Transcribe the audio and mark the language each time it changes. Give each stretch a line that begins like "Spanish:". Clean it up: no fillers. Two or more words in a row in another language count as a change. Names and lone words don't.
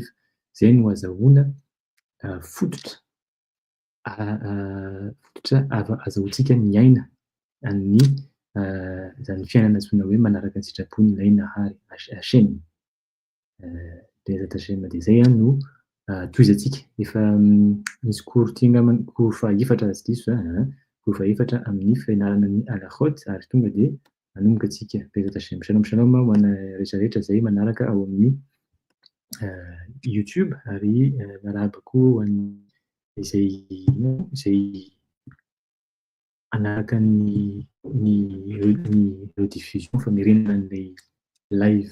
Malagasy: Izay no azahoana fototra azahoantsika miaina amin'ny izany fiainana antsoina hoe manaraka ny sitrapony ilay nahary Hashem.
Hebrew: בעזרת השם
Malagasy: dia izay no tohizantsika. Efa misy cours tingam cours fahaefatra tsy diso cours fahaefatra amin'ny fianarana ny halachot ary tonga dia manomboka antsika.
Hebrew: בעזרת השם. שלום שלום
Malagasy: ho ana rehetra rehetra izay manaraka ao amin'ny YouTube ary narahaba koa ho an'ny izay anaraka ny rediffusion famerenana an'ilay live.